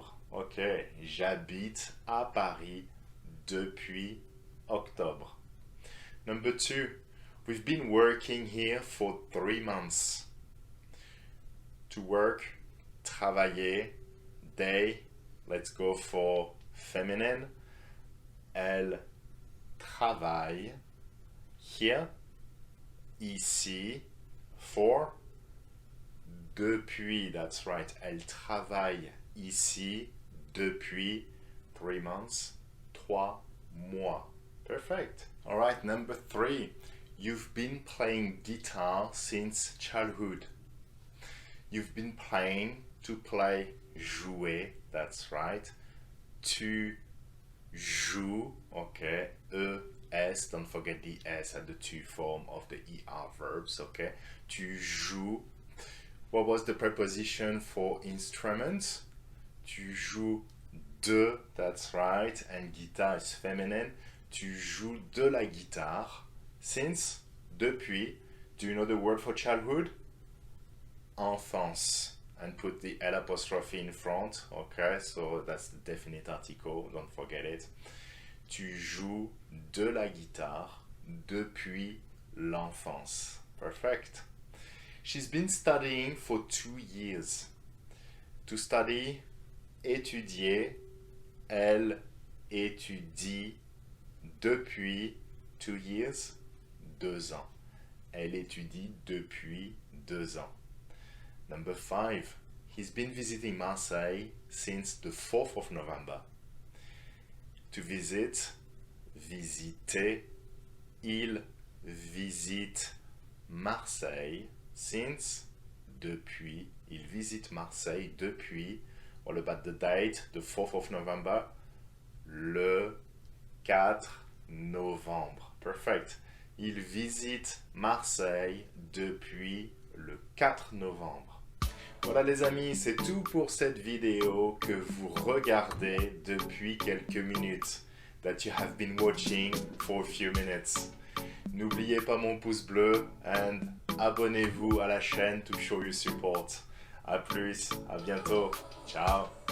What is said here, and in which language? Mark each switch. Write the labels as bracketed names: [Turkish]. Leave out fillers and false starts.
[French] Ok, j'habite à Paris depuis octobre. [English] Number 2, we've been working here for 3 months. To work, travailler, they, let's go for feminine. [French] Elle travaille here, ici, for. Depuis, [English] that's right. [French] Elle travaille ici depuis [English] 3 months, [French] 3 mois. [English] Perfect. All right, number 3. You've been playing guitar since childhood. You've been playing, to play, jouer, that's right. [French] Tu joues, [English] okay. S, don't forget the S at the to form of the ER verbs, okay. Tu joues. What was the preposition for instruments? [French] Tu joues de, [English] that's right, and guitar is feminine. [French] Tu joues de la guitare. Since, depuis. [English] Do you know the word for childhood? Enfance. And put the L apostrophe in front, okay, so that's the definite article, don't forget it. [French] Tu joues de la guitare depuis l'enfance. [English] Perfect. She's been studying for 2 years. To study, étudier. [French] Elle étudie depuis [English] 2 years, [French] 2 ans. Elle étudie depuis 2 ans. [English] Number 5, he's been visiting Marseille since the 4th of November. To visit, [French] visiter. Il visite Marseille. [English] Since, depuis, [French] il visite Marseille depuis, [English] all about the date, the 4th of November, [French] le 4 novembre. Perfect. Il visite Marseille depuis le 4 novembre. Voilà les amis, c'est tout pour cette vidéo que vous regardez depuis quelques minutes. [English] That you have been watching for a few minutes. [French] N'oubliez pas mon pouce bleu and abonnez-vous à la chaîne [English] to show your support. [French] A plus, à bientôt. Ciao.